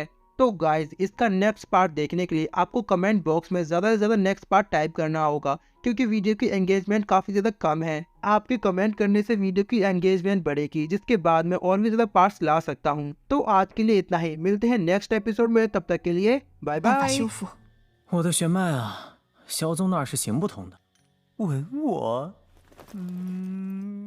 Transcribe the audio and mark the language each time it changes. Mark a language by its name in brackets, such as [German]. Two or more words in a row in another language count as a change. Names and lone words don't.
[Hindi] तो गाइज इसका [English] next part [Hindi] देखने के लिए आपको [English] comment box [Hindi] में ज्यादा से ज्यादा [English] next part [Hindi] टाइप करना होगा, क्योंकि वीडियो की एंगेजमेंट काफी ज्यादा कम है। आपके कमेंट करने से वीडियो की एंगेजमेंट बढ़ेगी, जिसके बाद मैं और भी ज्यादा पार्ट्स ला सकता हूँ। तो आज के लिए इतना ही, मिलते हैं [English] next episode [Hindi] में, तब तक के लिए बाय 办法 बाय। 修复。 [Chinese] 我的血脉啊，萧宗那儿是行不通的。吻我，